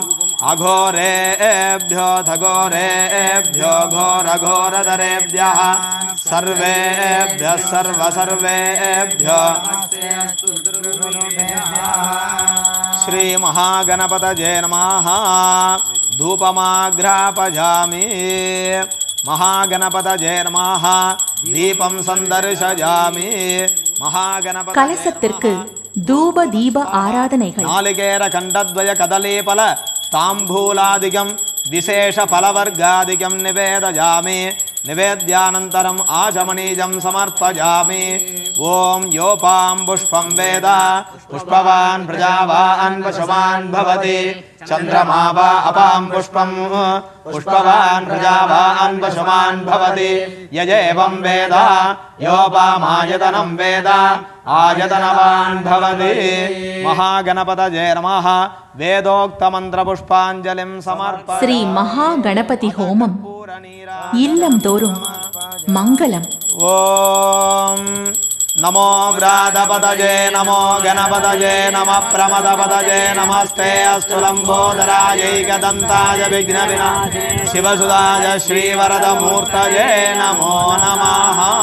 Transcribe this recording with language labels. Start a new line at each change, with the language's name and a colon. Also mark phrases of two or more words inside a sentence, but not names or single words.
Sanskrit: अघोरेभ्यो थघोरेभ्यो घोरघोरधरेभ्यः सर्वेभ्यः सर्वेभ्यो श्री महागणपतये नमः. धूपमाघ्रापयामि. महागणपतये नमः. दीपं सन्दर्शयामि. महागणपतये
Tamil: கலசத்திற்கு தூப தீப ஆராதனைகள்.
Sanskrit: नालिकेर खण्डद्वय कदलीफल ताम्बूलादिकं विशेष फलवर्गादिकं निवेदयामि. निवेद्यानन्तरम् आचमनीयं समर्पयामि. ओम योपां पुष्पं वेद पुष्पवान् प्रजावान् पशुमान् भवति. चन्द्रमा वा अपां पुष्पं पुष्पवान् प्रजावान् पशुमान् भवति. य एवं वेद योपामायतनं वेद आयतनवान् भवति. महागणपतये नमः. वेदोक्त मंत्र पुष्पांजलिं समर्पयामि.
Tamil: श्री महागणपति होमम இல்லம் தோறும் மங்களம்.
Sanskrit: ओम नमो व्रातपतये नमो गणपतये नमः प्रमदपतये नमस्ते अस्तु लंबोदरायैकदन्ताय विघ्नविनाशाय शिवसुताय श्रीवरदमूर्तये नमो नमः.